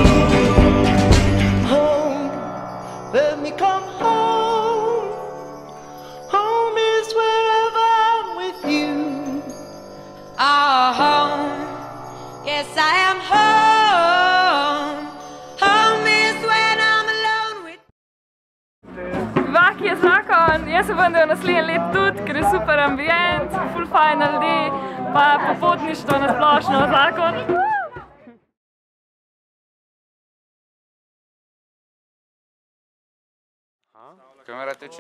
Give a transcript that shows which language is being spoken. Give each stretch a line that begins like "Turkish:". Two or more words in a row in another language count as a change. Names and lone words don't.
English: Home, let me come home. Home is wherever I'm with you. Oh, home. Yes, I am home. Home is when I'm alone with
Slovenian: Vaki je zakon, jaz se bom naslednji let tudi, ker je super ambient, full fajn ljudi, pa popotništvo na splošno zakon. Kamera teče?